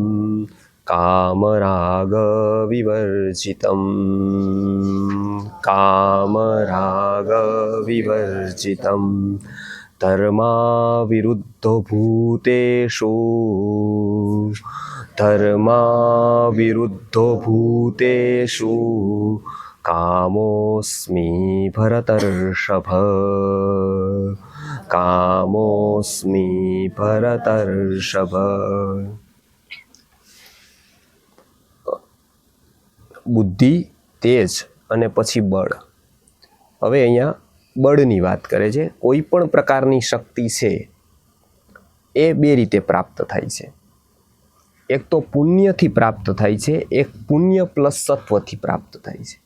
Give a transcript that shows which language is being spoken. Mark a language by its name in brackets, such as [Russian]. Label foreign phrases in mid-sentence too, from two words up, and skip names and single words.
[Sanskrit] कामरागविवर्जितं धर्माविरुद्धो भूतेषु कामोऽस्मि भरतर्षभ कामोऽस्मि भरतर्षभ। [Gujarati] બુદ્ધિ તેજ અને પછી બળ। હવે અહીંયા બળની વાત કરે છે। કોઈ પણ પ્રકારની શક્તિ છે એ બે રીતે પ્રાપ્ત થાય છે। એક તો પુણ્યથી પ્રાપ્ત થાય છે, એક પુણ્ય પ્લસ સત્વથી પ્રાપ્ત થાય છે।